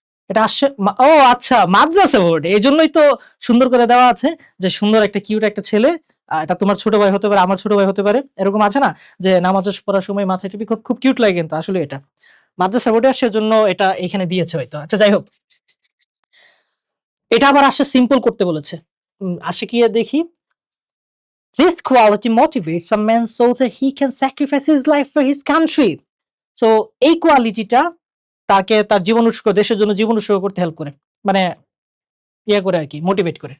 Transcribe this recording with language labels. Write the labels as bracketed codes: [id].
[bn] এটা আসছে ও আচ্ছা, মাদ্রাসা বোর্ড, এই জন্যই তো সুন্দর করে দেওয়া আছে যে সুন্দর একটা কিউট একটা ছেলে। এটা তোমার ছোট ভাই হতে পারে, আমার ছোট ভাই হতে পারে, এরকম আছে না যে নামাজ পড়ার সময় মাথায় টুপি, খুব খুব কিউট লাগে। কিন্তু আসলে এটা মাদ্রাসা বোর্ডে আসছে, জন্য এটা এখানে দিয়েছে হয়তো। আচ্ছা যাই হোক, এটা আবার আসছে সিম্পল করতে বলেছে। আসে কি দেখি, [en] this quality motivates a man so that he can sacrifice his life for his country. [bn] So এই কোয়ালিটিটা তাকে তার জীবন উৎসর্গ, দেশের জন্য জীবন উৎসর্গ করতে হেল্প করে, মানে ইয়ে করে আর কি, মোটিভেট করে।